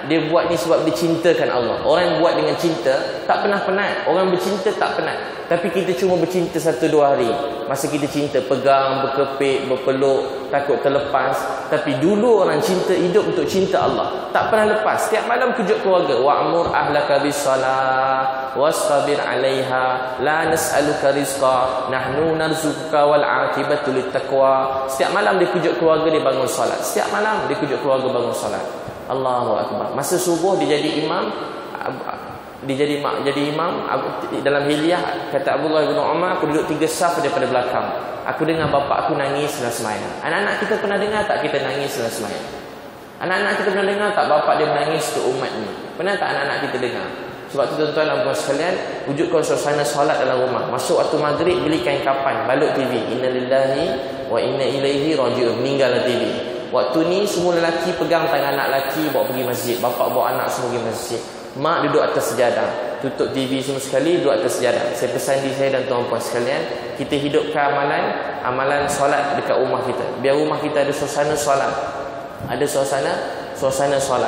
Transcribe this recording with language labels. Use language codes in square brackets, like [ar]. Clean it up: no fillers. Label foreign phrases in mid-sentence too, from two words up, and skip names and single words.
[ms] Dia buat ni sebab dia cintakan Allah. Orang yang buat dengan cinta tak pernah penat. Orang bercinta tak penat. Tapi kita cuma bercinta 1-2 hari. Masa kita cinta, pegang, berkepit, berpeluk, takut terlepas. Tapi dulu orang cinta hidup untuk cinta Allah. Tak pernah lepas. Setiap malam kejut keluarga. [ar] وأمر أهلك بالصلاة واصطبر عليها لا نسألك رزقا نحن نرزقك والعاقبة للتقوى. [ms] Setiap malam dia kejut keluarga, dia bangun solat. Setiap malam dia kejut keluarga bangun solat. [ar] الله أكبر. [ms] Masa subuh dia jadi imam. Dia jadi imam dalam Hilyah, kata Abdullah bin Umar, aku duduk 3 saf daripada belakang. Aku dengar bapa aku nangis dalam sembahyang. Anak-anak kita pernah dengar tak kita nangis dalam sembahyang? Anak-anak kita pernah dengar tak bapa dia menangis untuk umat ni? Pernah tak anak-anak kita dengar? Sebab tu tuan-tuan dan puan sekalian, wujudkan suasana solat dalam rumah. Masuk waktu maghrib, beli kain kapan, balut TV. [ar] إنا لله وإنا إليه راجعون. [ms] Meninggallah TV. Waktu ni semua lelaki pegang tangan anak lelaki bawa pergi masjid. Bapa bawa anak semua pergi masjid. Mak duduk atas sejadah, tutup TV semua sekali, duduk atas sejadah. Saya pesan diri saya dan tuan-puan sekalian, kita hidupkan amalan solat dekat rumah kita. Biar rumah kita ada suasana solat, ada suasana solat.